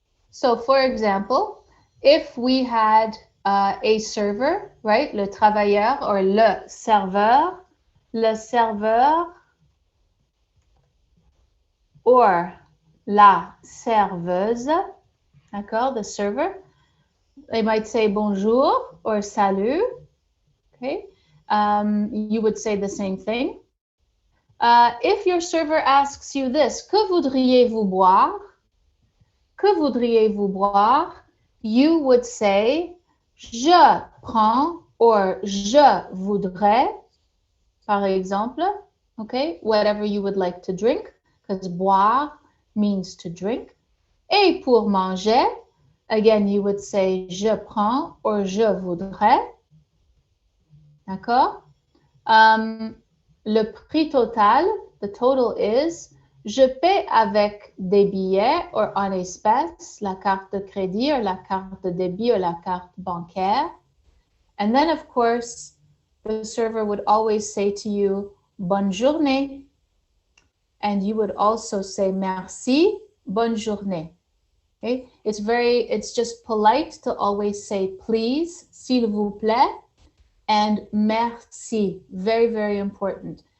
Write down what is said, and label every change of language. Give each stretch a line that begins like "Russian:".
English: So, for example, if we had a server, right?
French: Le travailleur or le serveur or la serveuse, d'accord?
English: The server. They might say
French: bonjour
English: or
French: salut,
English: okay? You would say the same thing. If your server asks you this,
French: que voudriez-vous boire? Que voudriez-vous boire?
English: You would say,
French: je prends or je voudrais, par exemple, okay?
English: Whatever you would like to drink, because boire means to drink.
French: Et pour manger,
English: again, you would say,
French: je prends or je voudrais. D'accord? Le prix total,
English: the total is,
French: je paie avec des billets or en espèces, la carte de crédit or la carte de débit or la carte bancaire.
English: And then, of course, the server would always say to you,
French: bonne journée.
English: And you would also say,
French: merci, bonne journée.
English: Okay? It's just polite to always say, please,
French: s'il vous plaît,
English: and
French: merci,
English: very, very important.